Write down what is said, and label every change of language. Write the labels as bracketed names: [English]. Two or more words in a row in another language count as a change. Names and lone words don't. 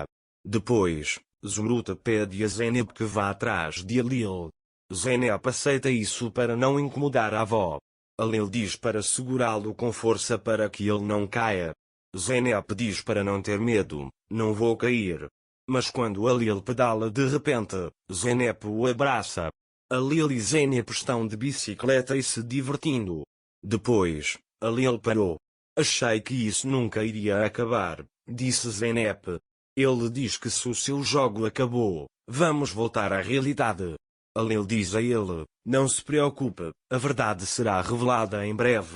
[Portuguese] Depois, Zumrude pede a Zeynep que vá atrás de Alil. Zeynep aceita isso para não incomodar a avó. Alil diz para segurá-lo com força para que ele não caia. Zeynep diz para não ter medo, não vou cair. Mas quando Alil pedala de repente, Zeynep o abraça. Alil e Zeynep estão de bicicleta e se divertindo. Depois, Alil parou. Achei que isso nunca iria acabar, disse Zeynep. Ele diz que se o seu jogo acabou, vamos voltar à realidade. Alil diz a ele, não se preocupe, a verdade será revelada em breve.